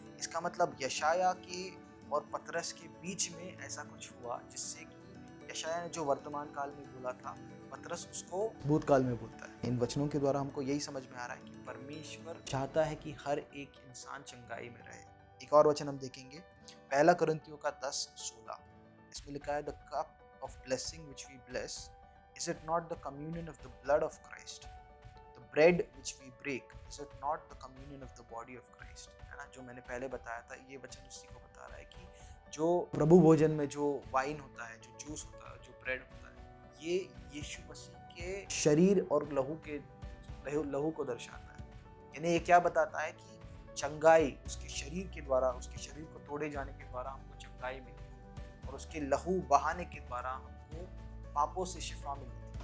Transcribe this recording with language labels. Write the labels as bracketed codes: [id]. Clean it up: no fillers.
[hi] इसका मतलब यशाया के और पतरस के बीच में ऐसा कुछ हुआ जिससे कि यशाया ने जो वर्तमान काल में बोला था, पतरस उसको भूतकाल में बोलता है। इन वचनों के द्वारा हमको यही समझ में आ रहा है कि परमेश्वर चाहता है कि हर एक इंसान चंगाई में रहे। एक और वचन हम देखेंगे, 1 कुरिन्थियों का 10:16। इसमें लिखा है, [en] The cup of blessing which we bless, is it not the communion of the blood of Christ? The bread which we break, is it not the communion of the body of Christ? [hi] है ना, जो मैंने पहले बताया था, ये वचन उसी को बता रहा है कि जो प्रभु भोजन में जो वाइन होता है, जो जूस होता है, जो ब्रेड होता है, ये यीशु मसीह के शरीर और लहू को दर्शाता है। यानी ये क्या बताता है कि चंगाई उसके शरीर के द्वारा, उसके शरीर को तोड़े जाने के द्वारा हमको चंगाई मिली, और उसके लहू बहाने के द्वारा हमको पापों से शिफा मिली।